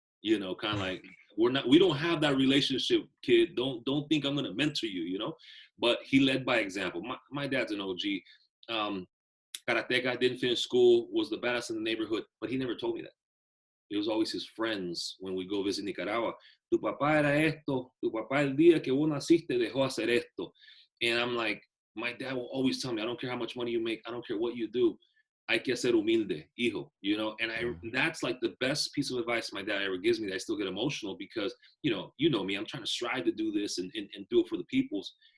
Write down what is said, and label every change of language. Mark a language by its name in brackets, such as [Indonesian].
[English] Kind of like, we don't have that relationship, kid. Don't think I'm gonna mentor you. But he led by example. My dad's an OG. Karateka, didn't finish school, was the badass in the neighborhood, but he never told me that. It was always his friends when we go visit Nicaragua. [Spanish] Tu papá era esto, tu papá el día que vos naciste dejó hacer esto. [English] And I'm like, my dad will always tell me, I don't care how much money you make, I don't care what you do, [Spanish] hay que ser humilde, hijo. [English] And that's like the best piece of advice my dad ever gives me that I still get emotional because, you know me, I'm trying to strive to do this and do it for the peoples.